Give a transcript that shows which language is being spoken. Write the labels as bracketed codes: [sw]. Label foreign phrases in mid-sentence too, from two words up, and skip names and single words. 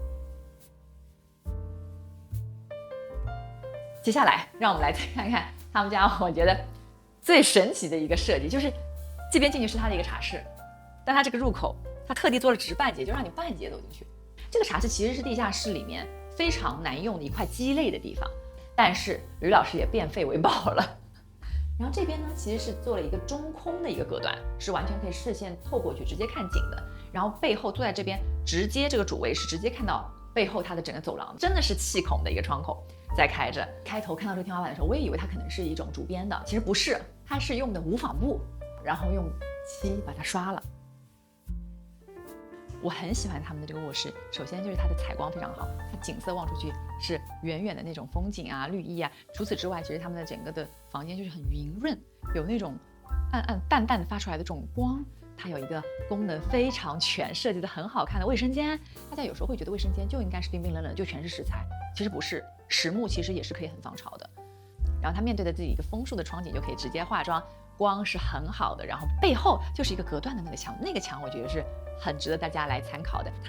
[zh] 接下來，讓我們來再看看他們家我觉得最神奇的一個設計，就是這邊進去是它的一個茶室，但它這個入口，它特地做了直半截，就讓你半截走進去。這個茶室其實是地下室裡面非常難用的一塊雞肋的地方，但是呂老師也变廢為寶了。然後這邊呢，其實是做了一個中空的一個隔斷，是完全可以視線透過去直接看景的。然後背后坐在這邊，直接這個主位是直接看到背後它的整個走廊，真的是氣孔的一個窗口在開着。開頭看到這個天花板的時候，我也以為它可能是一種竹編的，其實不是，它是用的無紡布，然後用漆把它刷了。我很喜歡他们的这个卧室，首先就是它的採光非常好，它景色望出去是遠遠的那種風景啊、綠意啊。除此之外，其實他們的整個的房間就是很圓潤，有那種暗暗淡淡的發出來的這種光。它有一個功能非常全、設計的很好看的衛生間。大家有時候會覺得衛生間就應該是冰冰冷冷，就全是石材，其實不是，實木其實也是可以很防潮的。然後它面對着自己一個楓樹的窗景，就可以直接化妝，光是很好的。然後背後就是一個隔斷的那個牆，那個牆我覺得是很值得大家來參考的。